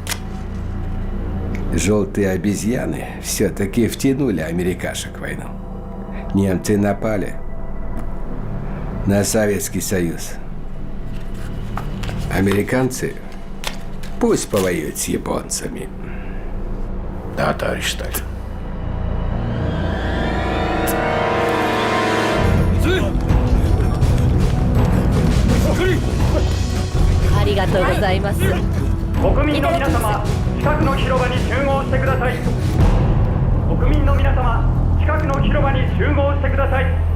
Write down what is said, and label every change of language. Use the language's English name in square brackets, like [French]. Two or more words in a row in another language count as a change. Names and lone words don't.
[Russian] Желтые обезьяны все-таки втянули америкашек в войну. Немцы напали на Советский Союз. Американцы пусть повоюют с японцами. Да, товарищ Сталин. [Japanese] ありがとうございます。国民の皆様、近くの広場に集合してください。国民の皆様、近くの広場に集合してください。